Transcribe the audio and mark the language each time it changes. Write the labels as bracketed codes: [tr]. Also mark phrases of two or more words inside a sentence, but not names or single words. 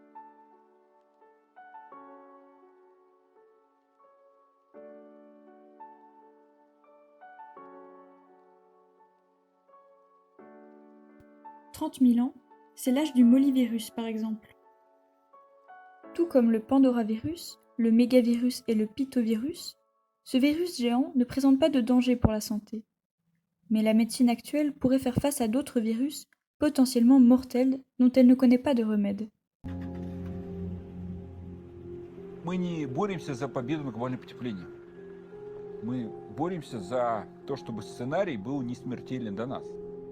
[fr] « 30 000 ans, c'est l'âge du mollivirus par exemple. Tout comme le pandoravirus, le mégavirus et le pitovirus, ce virus géant ne présente pas de danger pour la santé. Mais la médecine actuelle pourrait faire face à d'autres virus potentiellement mortels dont elle ne connaît pas de remède. [ru] Мы не боремся за победу над глобальным потеплением. Мы боремся за то, чтобы сценарий был не смертелен для нас.